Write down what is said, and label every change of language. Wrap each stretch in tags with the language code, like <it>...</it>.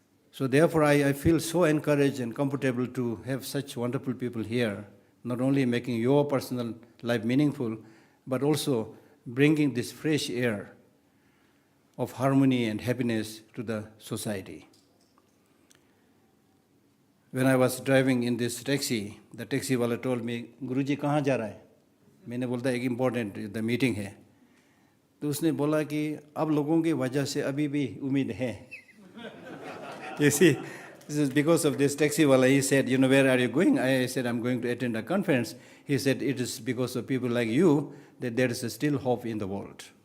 <en>So therefore, I feel so encouraged and comfortable to have such wonderful people here, not only making your personal life meaningful, but also bringing this fresh air of harmony and happiness to the society. When I was driving in this taxi, the taxi wala told me,</en> <hi>"Guruji, kahan ja raha hai?" मैंने बोला एक important the meeting है, तो उसने बोला कि अब लोगों की वजह से अभी भी उम्मीद है.</hi> <en>You see, this is because of this taxi wala. He said, "Where are you going?" I said, "I'm going to attend a conference." He said, "It is because of people like you that there is still hope in the world."</en>